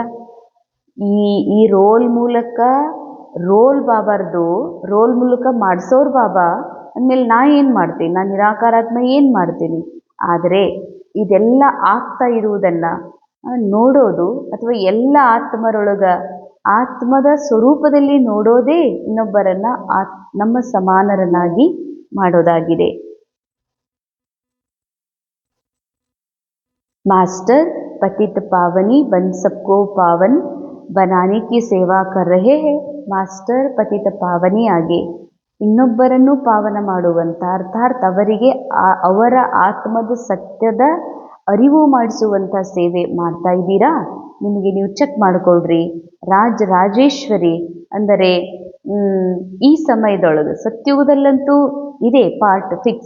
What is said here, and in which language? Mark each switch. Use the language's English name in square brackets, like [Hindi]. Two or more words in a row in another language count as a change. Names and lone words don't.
[Kannada] ಈ ರೋಲ್ ಬಾಬಾರ್ದು ರೋಲ್ ಮೂಲಕ ಮಾಡಿಸೋರು ಬಾಬಾ ಅಂದಮೇಲೆ ನಾ ಏನು ಮಾಡ್ತೀನಿ, ನಾನು ನಿರಾಕಾರಾತ್ಮ ಏನು ಮಾಡ್ತೀನಿ. ಆದರೆ ಇದೆಲ್ಲ ಆಗ್ತಾ ಇರುವುದನ್ನು ನೋಡೋದು ಅಥವಾ ಎಲ್ಲ ಆತ್ಮದ ಸ್ವರೂಪದಲ್ಲಿ ನೋಡೋದೇ ಇನ್ನೊಬ್ಬರನ್ನ ನಮ್ಮ ಸಮಾನರನ್ನಾಗಿ ಮಾಡೋದಾಗಿದೆ. [Hindi] मास्टर पतित पावनी बन सबको पावन बनाने की सेवा कर रहे हैं. [Kannada] ಮಾಸ್ಟರ್ ಪತಿತ ಪಾವನಿ ಆಗಿ ಇನ್ನೊಬ್ಬರನ್ನು ಪಾವನ ಮಾಡುವಂಥ, ಅರ್ಥಾತ್ ಅವರಿಗೆ ಅವರ ಆತ್ಮದ ಸತ್ಯದ ಅರಿವು ಮಾಡಿಸುವಂಥ ಸೇವೆ ಮಾಡ್ತಾ ಇದ್ದೀರಾ. ನಿಮಗೆ ನೀವು ಚೆಕ್ ಮಾಡಿಕೊಳ್ರಿ. ರಾಜೇಶ್ವರಿ ಅಂದರೆ ಈ ಸಮಯದೊಳಗೆ ಸತ್ಯುಗದಲ್ಲಂತೂ ಇದೆ [English] part fix.